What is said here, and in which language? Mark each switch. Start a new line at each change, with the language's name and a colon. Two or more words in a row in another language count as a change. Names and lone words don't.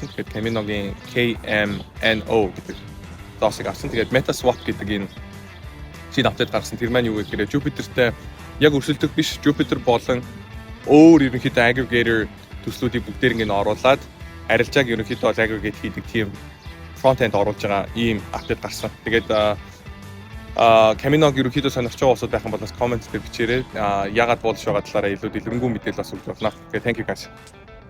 Mongolian: Тэгээд Camino-гийн KMNO гэдэг доосыг авсан. Тэгээд MetaSwap гэдэг энэ шинэ апдейт гаргасан. Тэр маань юу вэ гэхээр Jupiter-тэй яг өрсөлдөх биш, Jupiter болон өөр ерөнхийдөө aggregator төслүүдийг бүгдээр ингэ оруулаад арилжааг ерөнхийдөө aggregate хийдэг тийм front-end оруулж байгаа ийм апдейт гарсан. Тэгээд Camino-г ерөнхийдөө сонирхож байгаа улсууд байх юм бол бас comment дээр бичээрэй. Ягаад болж байгаа талаараа илүү дэлгэрэнгүй мэдээлэл бас өгөх болно. Тэгээд
English: thank you guys.